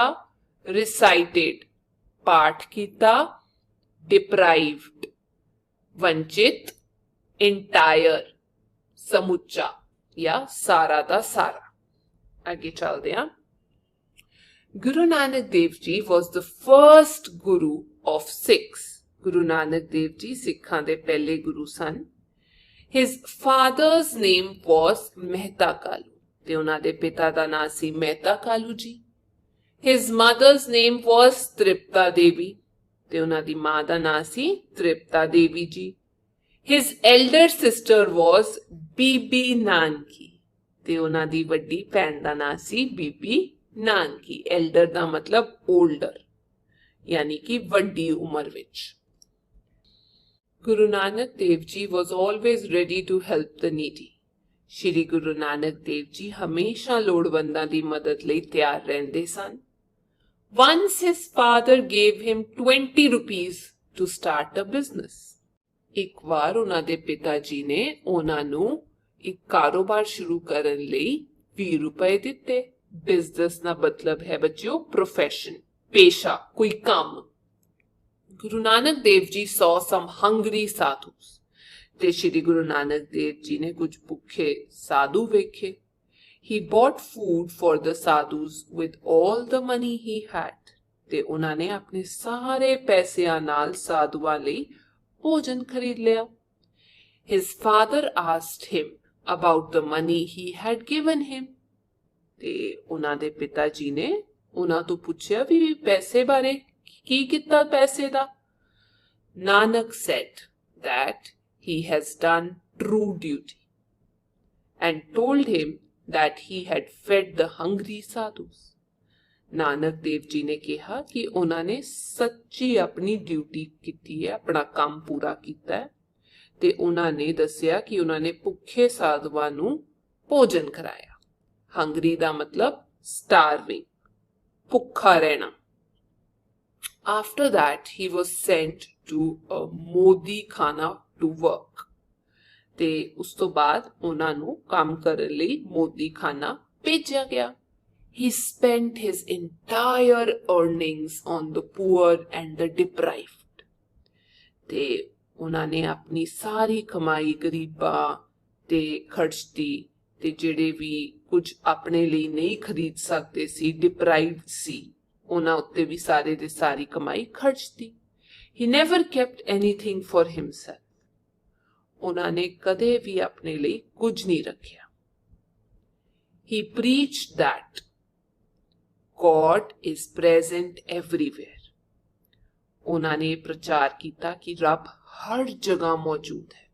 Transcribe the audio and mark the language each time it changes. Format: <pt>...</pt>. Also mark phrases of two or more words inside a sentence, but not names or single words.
<pa>recited, ਪਾਠ ਕੀਤਾ। deprived, ਵੰਚਿਤ। entire, ਸਮੁੱਚਾ ਜਾਂ ਸਾਰਾ ਦਾ ਸਾਰਾ। ਅੱਗੇ ਚੱਲਦੇ ਹਾਂ।</pa> <en>ਗੁਰੂ ਨਾਨਕ ਦੇਵ ਜੀ was the first guru of Sikhs.</en> <pa>ਗੁਰੂ ਨਾਨਕ ਦੇਵ ਜੀ ਸਿੱਖਾਂ ਦੇ ਪਹਿਲੇ ਗੁਰੂ ਸਨ।</pa> <en>His father's name was</en> <pa>ਮਹਿਤਾ ਕਾਲੂ ਤੇ ਉਹਨਾਂ ਦੇ ਪਿਤਾ ਦਾ ਨਾਮ ਸੀ ਮਹਿਤਾ ਕਾਲੂ ਜੀ।</pa> <en>His mother's name was</en> <pa>ਤ੍ਰਿਪਤਾ ਦੇਵੀ ਤੇ ਉਹਨਾਂ ਦੀ ਮਾਂ ਦਾ ਨਾਮ ਸੀ ਤ੍ਰਿਪਤਾ ਦੇਵੀ ਜੀ।</pa> <en>His elder sister was</en> <pa>ਬੀਬੀ ਨਾਨਕੀ ਤੇ ਉਹਨਾਂ ਦੀ ਵੱਡੀ ਭੈਣ ਦਾ ਨਾਮ ਸੀ ਬੀਬੀ ਨਾਨਕੀ। ਐਲਡਰ ਦਾ ਮਤਲਬ 올ਡਰ, ਯਾਨੀ ਕਿ ਵੱਡੀ ਉਮਰ ਵਿੱਚ।</pa> <en>ਗੁਰੂ ਨਾਨਕ ਦੇਵ ਜੀ was always ready to help the needy.</en> <pa>ਸ਼੍ਰੀ ਗੁਰੂ ਨਾਨਕ ਦੇਵ ਜੀ ਹਮੇਸ਼ਾ ਲੋੜਵੰਦਾਂ ਦੀ ਮਦਦ ਲਈ ਤਿਆਰ ਰਹਿੰਦੇ ਸਨ।</pa> <en>Once his father gave him 20 rupees to start a business.</en> <pa>ਇੱਕ ਵਾਰ ਉਹਨਾਂ ਦੇ ਪਿਤਾ ਜੀ ਨੇ ਉਹਨਾਂ ਨੂੰ ਇੱਕ ਕਾਰੋਬਾਰ ਸ਼ੁਰੂ ਕਰਨ ਲਈ 20 ਰੁਪਏ ਦਿੱਤੇ। ਬਿਜ਼ਨਸ ਦਾ ਮਤਲਬ ਹੈ ਬੱਚਿਓ ਪ੍ਰੋਫੈਸ਼ਨ, ਪੇਸ਼ਾ, ਕੋਈ ਕੰਮ।</pa> <en>ਗੁਰੂ ਨਾਨਕ ਦੇਵ ਜੀ saw some hungry sadhus.</en> <pa>ਤੇ ਸ਼੍ਰੀ ਗੁਰੂ ਨਾਨਕ ਦੇਵ ਜੀ ਨੇ ਕੁਝ ਭੁੱਖੇ ਸਾਧੂ ਵੇਖੇ।</pa> <en>He bought food for the sadhus with all the money he had.</en> <pa>ਤੇ ਉਹਨਾਂ ਨੇ ਆਪਣੇ ਸਾਰੇ ਪੈਸਿਆਂ ਨਾਲ ਸਾਧੂਆਂ ਲਈ ਭੋਜਨ ਖਰੀਦ ਲਿਆ।</pa> <en>His father asked him about the money he had given him.</en> <pa>ਤੇ ਉਹਨਾਂ ਦੇ ਪਿਤਾ ਜੀ ਨੇ ਉਹਨਾਂ ਤੋਂ ਪੁੱਛਿਆ ਵੀ ਪੈਸੇ ਬਾਰੇ, ਕੀ ਕੀਤਾ ਪੈਸੇ ਦਾ?</pa> <en>Nanak said that he has done true duty and told him that he had fed the hungry sadhus.</en> <pa>ਨਾਨਕ ਦੇਵ ਜੀ ਨੇ ਕਿਹਾ ਕਿ ਉਹਨਾਂ ਨੇ ਸੱਚੀ ਆਪਣੀ ਡਿਊਟੀ ਕੀਤੀ ਹੈ, ਆਪਣਾ ਕੰਮ ਪੂਰਾ ਕੀਤਾ ਹੈ, ਤੇ ਉਹਨਾਂ ਨੇ ਦੱਸਿਆ ਕਿ ਉਹਨਾਂ ਨੇ ਭੁੱਖੇ ਸਾਧੂਆਂ ਨੂੰ ਭੋਜਨ ਕਰਾਇਆ। ਹੰਗਰੀ ਦਾ ਮਤਲਬ starving, ਭੁੱਖਾ ਰਹਿਣਾ।</pa> <en>After that, he was sent to a modi khana to work।</en> <pa>ਤੇ ਉਸ ਤੋਂ ਬਾਅਦ ਉਹਨਾਂ ਨੂੰ ਕੰਮ ਕਰਨ ਲਈ ਮੋਦੀ ਖਾਨਾ ਭੇਜਿਆ ਗਿਆ।</pa> <en>He spent his entire earnings on the poor and the deprived।</en> <pa>ਤੇ ਉਹਨਾਂ ਨੇ ਆਪਣੀ ਸਾਰੀ ਕਮਾਈ ਗਰੀਬਾਂ ਤੇ ਖਰਚਤੀ, ਤੇ ਜਿਹੜੇ ਵੀ ਕੁਝ ਆਪਣੇ ਲਈ ਨਹੀਂ ਖਰੀਦ ਸਕਦੇ ਸੀ, ਡਿਪਰਾਈਵਡ ਸੀ, ਉਹਨਾਂ ਉੱਤੇ ਵੀ ਸਾਰੇ ਦੇ ਸਾਰੀ ਕਮਾਈ ਖਰਚਤੀ।</pa> <en>He never kept anything for himself।</en> <pa>ਉਹਨਾਂ ਨੇ ਕਦੇ ਵੀ ਆਪਣੇ ਲਈ ਕੁਝ ਨਹੀਂ ਰੱਖਿਆ।</pa> <en>He preached that God is present everywhere।</en> <pa>ਉਹਨਾਂ ਨੇ ਪ੍ਰਚਾਰ ਕੀਤਾ ਕਿ ਰੱਬ ਹਰ ਜਗ੍ਹਾ ਮੌਜੂਦ ਹੈ।</pa>